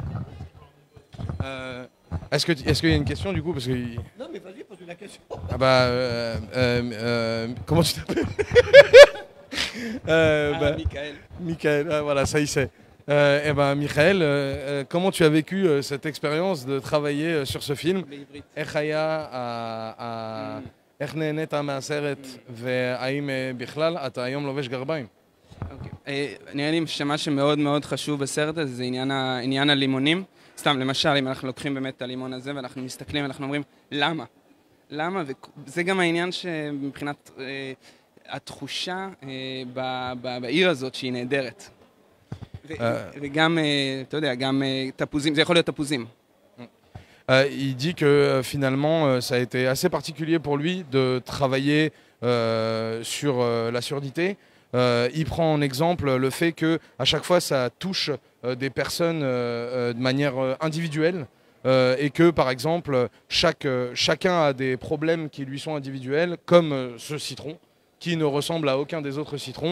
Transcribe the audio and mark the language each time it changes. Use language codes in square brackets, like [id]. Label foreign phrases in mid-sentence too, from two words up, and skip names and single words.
[fr] Est-ce qu'il y a une question du coup? Parce que... Non mais vas-y, pose la question. Ah bah, comment tu t'appelles? Michael. Michael, voilà, ça y est. Eh ben, Michael, comment tu as vécu cette expérience de travailler sur ce film? [he] איך היה, איך נהנית מהסרט, והאם בכלל אתה היום לובש גרביים? נראה לי שמה שמאוד מאוד חשוב בסרט הזה זה עניין הלימונים. סתם, למשל, אם אנחנו לוקחים באמת את הלימון הזה ואנחנו מסתכלים ואנחנו אומרים, למה? למה? וזה גם העניין שמבחינת התחושה בעיר הזאת שהיא נהדרת. וגם, אתה יודע, גם תפוזים, זה יכול להיות תפוזים. [fr] Il dit que finalement, ça a été assez particulier pour lui de travailler sur la surdité, Il prend en exemple le fait que à chaque fois ça touche des personnes de manière individuelle et que par exemple chacun a des problèmes qui lui sont individuels, comme ce citron qui ne ressemble à aucun des autres citrons.